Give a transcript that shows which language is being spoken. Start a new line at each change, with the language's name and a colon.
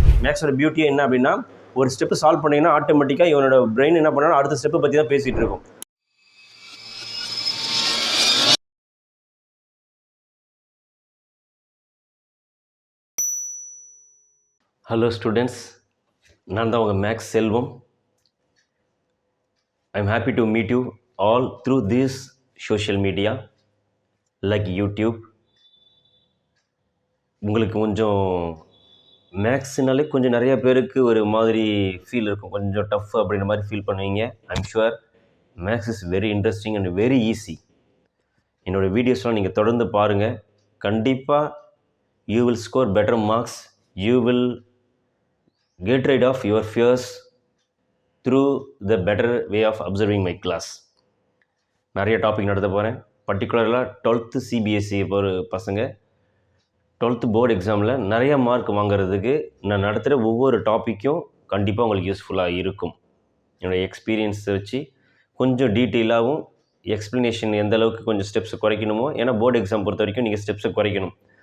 Tamil: மேக்ஸோட பியூட்டியே என்ன அப்படின்னா, ஒரு ஸ்டெப்பு சால்வ் பண்ணிங்கன்னா ஆட்டோமேட்டிக்காக இவனோட பிரெயின் என்ன பண்ணாலும் அடுத்த ஸ்டெப்பை பற்றி தான் பேசிகிட்டு இருக்கும். ஹலோ ஸ்டூடெண்ட்ஸ், நான் தான் உங்கள் maths Selvam.
English: I'm happy to meet you all through this social media like YouTube.
Tamil: உங்களுக்கு கொஞ்சம் மேக்ஸ்னாலே கொஞ்சம் நிறைய பேருக்கு ஒரு மாதிரி ஃபீல் இருக்கும், கொஞ்சம் டஃப் அப்படின்ற மாதிரி ஃபீல் பண்ணுவீங்க.
English: I'm sure makes is very interesting and very easy.
Tamil: என்னோடய வீடியோஸ்லாம் நீங்கள் தொடர்ந்து பாருங்கள். கண்டிப்பாக
English: You will score better marks. You will get rid of your fears through the better way of observing my class.
Tamil: நிறைய டாபிக் நடத்த போகிறேன். பர்டிகுலராக 12th சிபிஎஸ்சி ஒரு பசங்க 12th போர்டு எக்ஸாமில் நிறைய மார்க் வாங்குறதுக்கு நான் நடத்துகிற ஒவ்வொரு டாப்பிக்கும் கண்டிப்பாக உங்களுக்கு யூஸ்ஃபுல்லாக இருக்கும். என்னோடய எக்ஸ்பீரியன்ஸை வச்சு கொஞ்சம் டீட்டெயிலாகவும் எக்ஸ்ப்ளனேஷன் எந்த அளவுக்கு கொஞ்சம் ஸ்டெப்ஸை குறைக்கணுமோ, ஏன்னா போர்டு எக்ஸாம் பொறுத்த வரைக்கும் நீங்கள் ஸ்டெப்ஸை குறைக்கணும்.